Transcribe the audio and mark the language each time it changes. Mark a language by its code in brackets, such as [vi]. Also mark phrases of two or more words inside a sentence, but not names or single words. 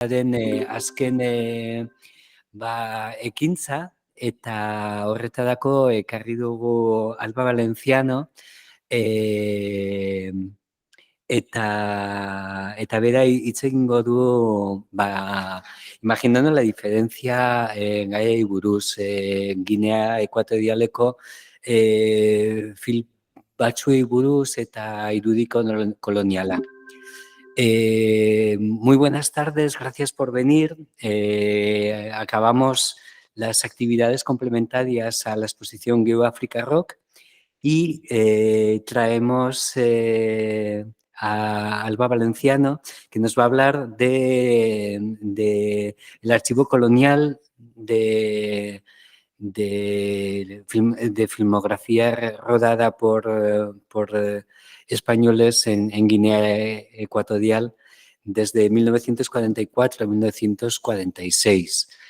[eu] Azken ekintza, eta horretarako ekarri dugu Alba Valenciano, eta bera hitz egingo du, [es] imaginando la diferencia [eu] gaiei buruz, Ginea Ekuatorialeko film batzuei buruz eta irudi koloniala. [es] Muy buenas tardes, gracias por venir. Acabamos las actividades complementarias a la exposición GeoAfrica Rock y traemos a Alba Valenciano, que nos va a hablar del archivo colonial de filmografía rodada por españoles en Guinea Ecuatorial desde 1944 a 1946.